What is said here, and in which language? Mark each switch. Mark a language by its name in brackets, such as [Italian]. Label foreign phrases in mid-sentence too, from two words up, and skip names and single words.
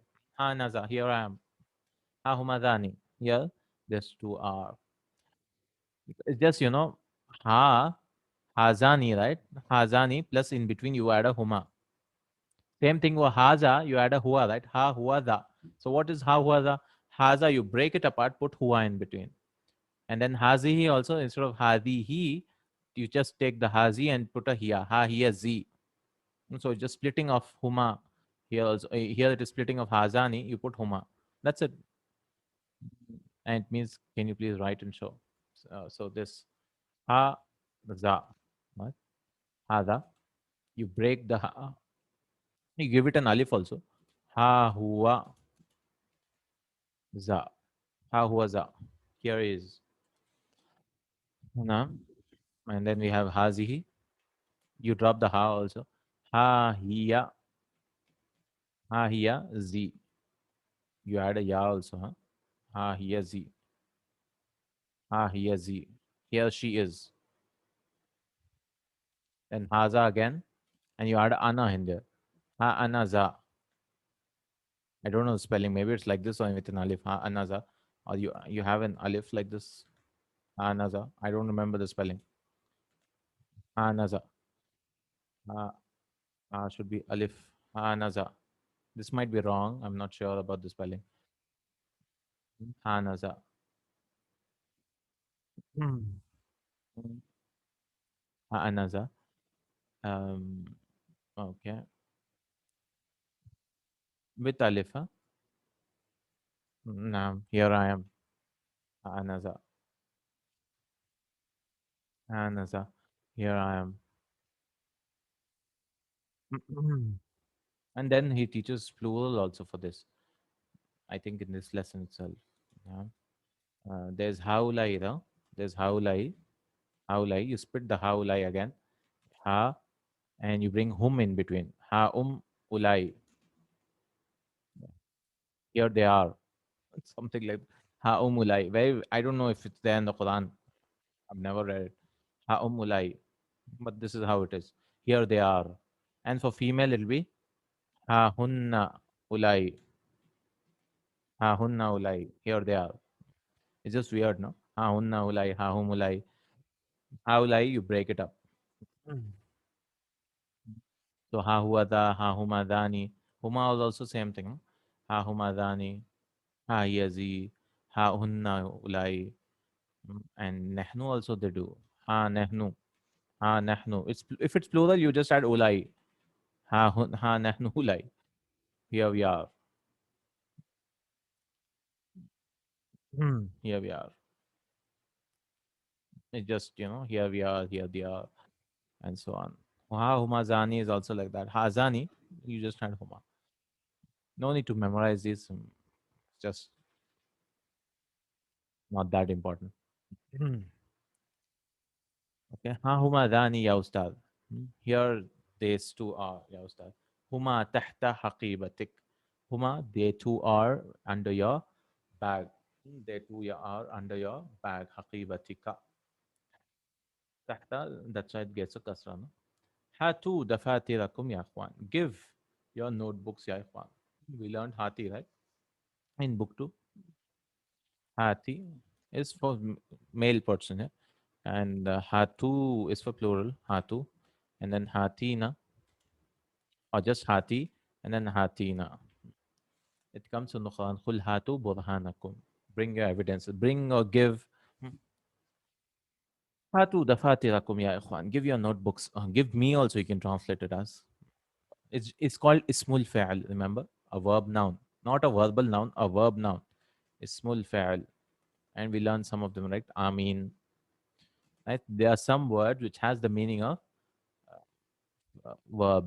[Arabic] ها أنذا. [English] Here I am. [Arabic] ها هما ذان. [English] Here, these two are. It's just, [Arabic] ها، هذان, [English] right? Hazani plus in between you add a huma. Same thing with haza, you add a hua, right? [Arabic] ها، هو، ذا. [English] So what is [Arabic] ها، هو، ذا? [English] Haza, you break it apart, put hua in between. And then hazihi also, instead of hadihi, you just take the hazi and put a hiya. [Arabic] ها، هي، ذي. [English] So just splitting of huma. Here also, here it is splitting of hazani, you put huma. That's it. And it means, can you please write and show? So this [Arabic] ها، ذا. [English] What? Hada. You break the ha. You give it an alif also. [Arabic] ها هو ذا. ها هو ذا. [English] Here is na. And then we have hazihi. You drop the ha also. [Arabic] ها هي ها هي ذي. [English] You add a ya also, huh? [Arabic] ها هي ذي. ها هي ذي. [English] Here she is. Then haza again, and you add ana in there. [Arabic] ها أنا ذا. [English] I don't know the spelling. Maybe it's like this or with an alif. [Arabic] ها أنا ذا. [English] Or you have an alif like this. [Arabic] ها أنا ذا. [English] I don't remember the spelling. [Arabic] ها أنا ذا. ها, [English] should be alif. [Arabic] ها أنا ذا. [English] This might be wrong. I'm not sure about the spelling. [Arabic] ها أنا ذا. Mm. ها أنا ذا. [English] Um, okay. With alif, huh? No, here I am. [Arabic] ها أنا ذا. ها أنا ذا. [English] Here I am. And then he teaches plural also for this. I think in this lesson itself. Yeah. There's haulai, no? There's haulai. [Arabic] Haulai. [English] You split the haulai again. Ha, and you bring hum in between. [Arabic] ها أولاء. [English] Here they are. Something like [Arabic] ها أولاء. [English] Very. I don't know if it's there in the Quran. I've never read it. [Arabic] ها أولاء. [English] But this is how it is. Here they are. And for female, it'll be [Arabic] ها هن أولاء. ها هن أولاء. [English] Here they are. It's just weird, no? [Arabic] ها هن أولاء. ها هم أولاء. ها أولاء. [English] You break it up. Mm. [Arabic] So ها هو ذا، ها هما ذان. [English] Huma is also same thing. No? [Arabic] ها هما ذان، ها ذي، ها هن أولاء. [English] And nahnu also they do. [Arabic] ها نحن، ها نحن. [English] It's if it's plural, you just add ulai. [Arabic] ها نحن أولاء. [English] Here we are. Here we are. It's just here we are, here they are, and so on. [Arabic] ها هما ذان [English] is also like that. [Arabic] ها ذان, [English] you just add huma. No need to memorize this. Just not that important. [Arabic] Okay. ها هما ذان يا أستاذ. [English] Here these two are [Arabic] يا أستاذ. هما تحت حقيبتك. Huma, [English] they two are under your bag. They two are under your bag. [Arabic] Haqibatika. [English] Tahta, that's why it gets a kasra. No? [Arabic] هاتوا دفاتركم يا إخوان. [English] Give your notebooks [Arabic] يا إخوان. [English] We learned hati, right? In book 2. Hati is for male person. Yeah? And hatu is for plural. Hatu. And then hatina or just hati, and then hatina. It comes from the Quran. [Arabic] قل هاتوا برهانكم. [English] Bring your evidence. Bring or give. [Arabic] هاتوا دفاتركم يا إخوان. [English] Give your notebooks. Give me also. You can translate it as. It's called [Arabic] اسم الفعل. [English] Remember, a verb noun, not a verbal noun. A verb noun. [Arabic] اسم الفعل. [English] And we learned some of them, right? Amin. Right? There are some words which has the meaning of verb.